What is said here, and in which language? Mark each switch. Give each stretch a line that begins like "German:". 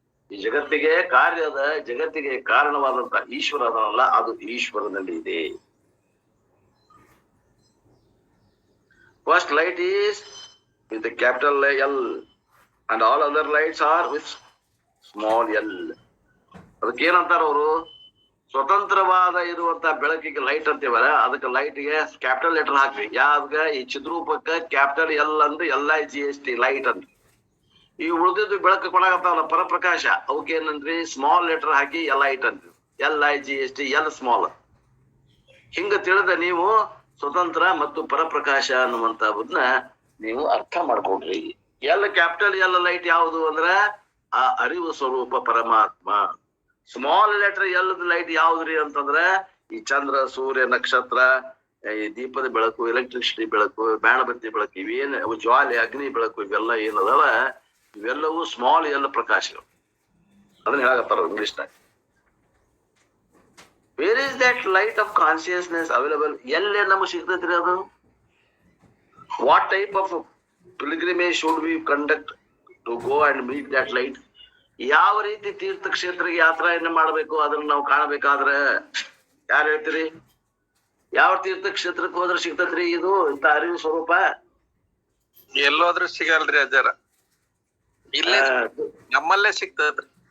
Kannada: ಈ ಜಗತ್ತಿಗೆ ಜಗತ್ತಿಗೆ ಕಾರಣವಾದಂತ ಈಶ್ವರ ಅದಲ್ಲ, ಅದು ಈಶ್ವರನಲ್ಲಿ ಇದೆ.
English: First light is with the capital L and all other lights are with small l.
Kannada: ಅದಕ್ಕೇನಂತಾರ ಅವರು? ಸ್ವತಂತ್ರವಾದ ಇರುವಂತ ಬೆಳಕಿಗೆ ಲೈಟ್ ಅಂತೀವಲ್ಲ, ಅದಕ್ಕೆ ಲೈಟ್ಗೆ ಕ್ಯಾಪಿಟಲ್ ಲೆಟರ್ ಹಾಕ್ರಿ. ಯಾವ್ದ? ಈ ಚಿದ್ರೂಪಕ್ಕೆ ಕ್ಯಾಪಿಟಲ್ ಎಲ್ ಅಂದ್ರೆ LIGHT, ಲೈಟ್ ಅಂತ. ಈ ಉಳಿದಿದ್ದು ಬೆಳಕು ಕೊಡಾಕತ್ತಾವಲ್ಲ ಪರಪ್ರಕಾಶ, ಅವಕ್ಕೆ ಏನಂದ್ರಿ? ಸ್ಮಾಲ್ ಲೆಟರ್ ಹಾಕಿ ಲೈಟ್ ಅಂತೀವಿ, LIGHT, ಎಲ್ ಸ್ಮಾಲ್. ಹಿಂಗ ತಿಳಿದ ನೀವು ಸ್ವತಂತ್ರ ಮತ್ತು ಪರಪ್ರಕಾಶ ಅನ್ನುವಂತಹದನ್ನ ನೀವು ಅರ್ಥ ಮಾಡ್ಕೊಂಡ್ರಿ. ಕ್ಯಾಪಿಟಲ್ ಎಲ್ ಲೈಟ್ ಯಾವುದು ಅಂದ್ರೆ ಆ ಅರಿವು ಸ್ವರೂಪ ಪರಮಾತ್ಮ. ಸ್ಮಾಲ್ ಲೆಟರ್ ಎಲ್ ಲೈಟ್ ಯಾವ್ದ್ರಿ ಅಂತಂದ್ರೆ ಈ ಚಂದ್ರ, ಸೂರ್ಯ, ನಕ್ಷತ್ರ, ಈ ದೀಪದ ಬೆಳಕು, ಎಲೆಕ್ಟ್ರಿಸಿಟಿ ಬೆಳಕು, ಮೇಣಬತ್ತಿ ಬೆಳಕು, ಇವೇನು ಜ್ವಾಲೆ, ಅಗ್ನಿ ಬೆಳಕು, ಇವೆಲ್ಲ ಏನದವ ಇವೆಲ್ಲವೂ ಸ್ಮಾಲ್ ಎಲ್ ಪ್ರಕಾಶಗಳು. ಅದನ್ನ ಹೇಳಕತ್ತಾರ ಇಂಗ್ಲಿಷ್ನಾಗ.
English: Where is that light of consciousness available?
Kannada: ಎಲ್ಲೇ ನಮಗೆ ಸಿಗ್ತೈತ್ರಿ ಅದು?
English: What type of pilgrimage should we conduct to go and meet that light?
Kannada: ಯಾವ ರೀತಿ ತೀರ್ಥ ಕ್ಷೇತ್ರಕ್ಕೆ ಯಾತ್ರೆಯನ್ನ ಮಾಡಬೇಕು ಅದನ್ನ ನಾವು ಕಾಣಬೇಕಾದ್ರೆ ಯಾರು ಹೇಳ್ತೀರಿ? ಯಾವ ತೀರ್ಥ ಕ್ಷೇತ್ರಕ್ಕೆ ಹೋದ್ರೆ ಸಿಗ್ತತ್ರಿ ಇದು ಇಂತ ಅರಿವು ಸ್ವರೂಪ? ಎಲ್ಲೋದ್ರೂ ಸಿಗಲ್ರಿ ಅಜ್ಜಾರ, ಇಲ್ಲೇ ನಮ್ಮಲ್ಲೇ ಸಿಗ್ತದ್ರಿ.